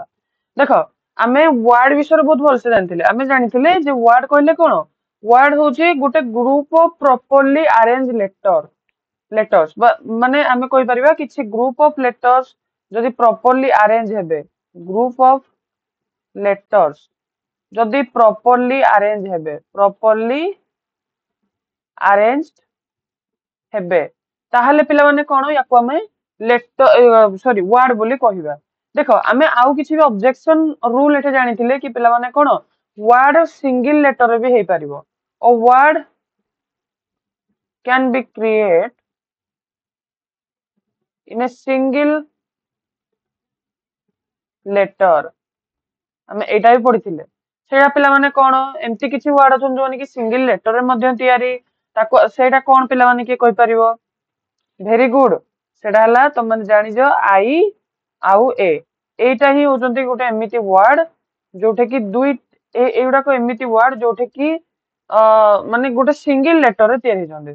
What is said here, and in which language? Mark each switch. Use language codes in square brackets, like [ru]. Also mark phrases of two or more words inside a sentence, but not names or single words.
[or] ଦେଖ ଆମେ ୱାର୍ଡ ବିଷୟରେ ବହୁତ ଭଲସେ ଜାଣିଥିଲେ ଆମେ ଜାଣିଥିଲେ ଯେ ୱାର୍ଡ କହିଲେ କଣ ୱାର୍ଡ ହଉଛି ଗୋଟେ [en] group of properly arrange letters [or] ମାନେ ଆମେ କହିପାରିବା କିଛି [en] group of letters [or] ଯଦି [en] properly arrange [or] ହେବେ [en] group of letters [or] ଯଦି [en] properly arrange [or] ହେବେ ତାହେଲେ ପିଲାମାନେ କଣ ୟାକୁ ଆମେ ୱାର୍ଡ ବୋଲି କହିବା। ଦେଖ ଆମେ ଆଉ କିଛି ବି [en] objection rule [or] ଏଠି ଜାଣିଥିଲେ କି ପିଲାମାନେ କଣ ୱାର୍ଡ [en] single letter [or] ବି ହେଇପାରିବ ଓ [en] word can be create in a single letter [or] ଆମେ ଏଇଟା ବି ପଢିଥିଲେ ସେଇଟା ପିଲାମାନେ କଣ ଏମିତି କିଛି ୱାର୍ଡ ଅଛନ୍ତି ଯୋଉମାନେ କି [en] single letterରେ [or] ମଧ୍ୟ ତିଆରି ତାକୁ ସେଇଟା କଣ ପିଲାମାନେ କିଏ କହିପାରିବ? [en] very good [or] ସେଇଟା ହେଲା ତମେ ଜାଣିଛ ଆଇ ଆଉ ଏ ଏଇଟା ହିଁ ହଉଛନ୍ତି ଗୋଟେ ଏମିତି ୱାର୍ଡ ଯୋଉଟା କି ଏଇଗୁଡାକ ଏମିତି ୱାର୍ଡ ଯୋଉଟା କି ମାନେ ଗୋଟେ [en] single letterରେ [or] ତିଆରି ହେଇଛନ୍ତି।